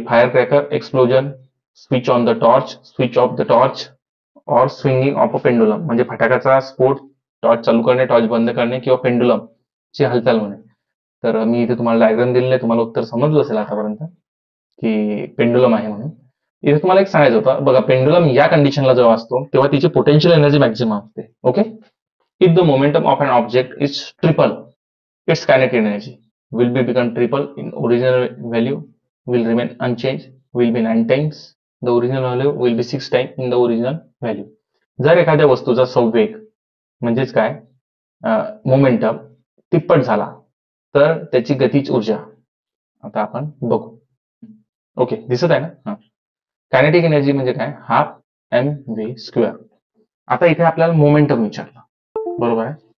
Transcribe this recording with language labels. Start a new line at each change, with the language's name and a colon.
English: firecracker explosion, switch on the torch, switch off the torch, और swinging of a pendulum,
Marathi: म्हणजे फटाक्याचा स्फोट, torch चालू करणे, torch बंद करणे, किंवा पेंडुलम ची हालचाल होणे. तर मी इथे तुम्हाला डायग्राम दिलेलं आहे, तुम्हाला उत्तर समजलं असेल आतापर्यंत की पेंडुलम आहे म्हणून. इथे तुम्हाला एक सांगायचं होतं बघा, पेंडुलम या कंडिशनला जेव्हा असतो तेव्हा तिची पोटेन्शियल एनर्जी मॅक्झिमम असते. Okay.
English: If the momentum of an object is triple, its kinetic energy will be become triple in original value, will remain unchanged, will be 9 times the original value, will be 6 times in the original value.
Marathi: जर एखाद्या वस्तूचा संवेग म्हणजेच काय momentum तिप्पट झाला तर त्याची गतीज ऊर्जा आता आपण बघू. ओके, दिसत आहे ना? कायनेटिक एनर्जी म्हणजे काय? Half M V square. आता इथे आपल्याला मोमेंटम विचारला, बरोबर आहे?